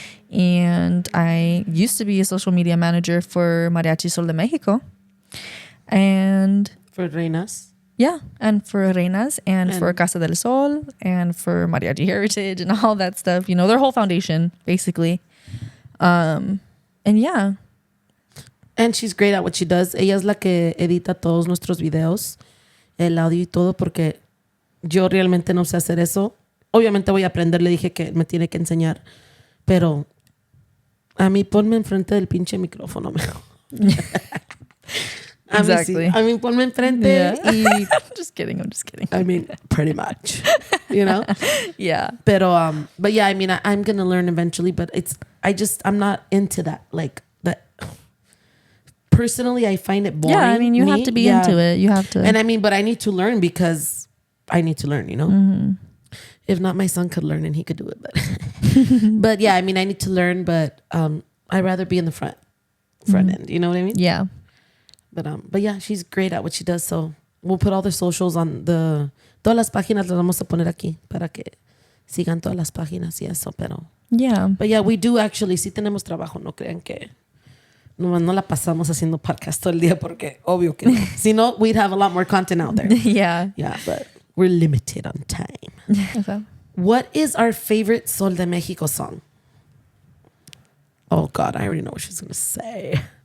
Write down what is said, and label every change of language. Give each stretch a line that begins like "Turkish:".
English: And I used to be a social media manager for Mariachi Sol de Mexico. And For Reinas. yeah, and for Reinas and for Casa del Sol and for Mariachi Heritage and all that stuff. You know, their whole foundation, basically. And yeah. And she's great at what she does.
Spanish: Ella es la que edita todos nuestros videos, el audio y todo, porque yo realmente no sé hacer eso. Obviamente voy a aprender, le dije que me tiene que enseñar, pero a mí ponme enfrente del pinche micrófono mejor.
English: Exactly.
Spanish: A mí ponme enfrente y...
English: I'm just kidding. I mean, pretty much, you know? Yeah.
Spanish: Pero,
English: but yeah, I mean, I'm going to learn eventually, but I'm not into that. Like, that. Personally, I find it boring. Yeah, I mean, you have to be into it. You have to. And I mean, but I need to learn because I need to learn, you know? Mm-hmm. If not, my son could learn and he could do it. But yeah, I mean, I need to learn, but I'd rather be in the front end. You know what I mean? Yeah. But yeah, she's great at what she does. So we'll put all the socials on
Spanish: todas las páginas las vamos a poner aquí para que sigan todas las páginas y eso, pero.
English: Yeah. But yeah, we do actually,
Spanish: sí tenemos trabajo, no crean que no la pasamos haciendo podcast todo el día porque obvio que no. Si no,
English: we'd have a lot more content out there. Yeah. Yeah, but we're limited on time. Okay. What is our favorite Sol de Mexico song? Oh God, I already know what she's going to say.